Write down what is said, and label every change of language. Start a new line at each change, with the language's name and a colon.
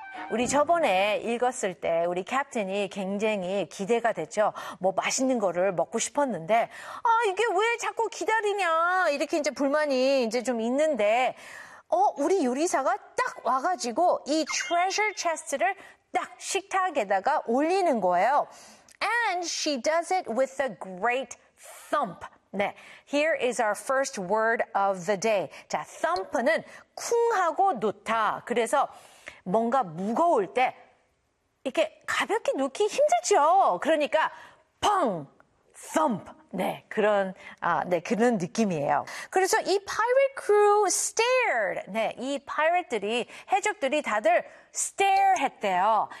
Korean: 우리 저번에 읽었을 때 우리 캡틴이 굉장히 기대가 됐죠. 뭐 맛있는 거를 먹고 싶었는데 아 이게 왜 자꾸 기다리냐 이렇게 이제 불만이 이제 좀 있는데 어 우리 요리사가 딱 와가지고 이 treasure chest를 딱 식탁에다가 올리는 거예요.
English: And she does it with a great thump. 네, here is our first word of the day.
Korean: 자, thump는 쿵하고 놓다. 그래서 뭔가 무거울 때 이렇게 가볍게 놓기 힘들죠. 그러니까 펑, thump. 네, 그런 아, 네, 그런 느낌이에요. 그래서 이
English: pirate crew stared.
Korean: 네, 이 pirate들이 해적들이 다들 stare 했대요.